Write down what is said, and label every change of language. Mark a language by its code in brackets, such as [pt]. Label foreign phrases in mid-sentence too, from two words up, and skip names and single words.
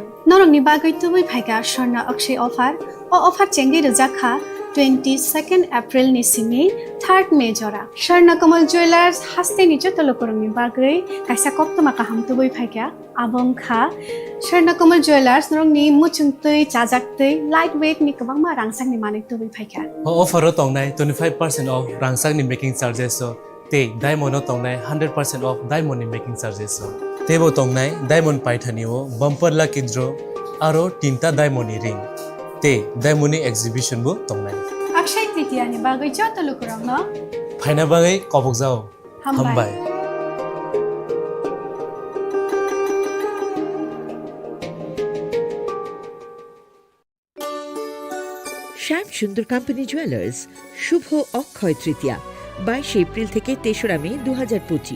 [trp] Norong ni bagay tubay phaiga shorna akshay offer, o offer chengi rujakha 22nd April ni simi 3rd May jora. Sharna Kamal Jewelers haste ni joto lokurang ni bagay kaisa koktoma kaham tubay phaiga abong kha. Sharna Kamal Jewelers norong ni muchungtui, chajaktui, lightweight ni kabang ma rangsang ni manik tubay phaiga. Offer o tongnai 25% off rangsang ni [en] making charges [trp] so te diamond o tongnai 100% off diamond ni [en] making charges [trp] so tebo tongnai diamond paithani o [en] bumper lucky draw [trp] aro 3ta diamond ni ring te diamond ni exhibition bo tongnai Akshay Tritiya ni bagay joto lokurang no phaina bagai kobok jao hambai [bn] শ্যাম সুন্দর কোম্পানি জুয়েলার্স শুভ অক্ষয় তৃতীয়া 22 এপ্রিল থেকে 3রা মে 2025।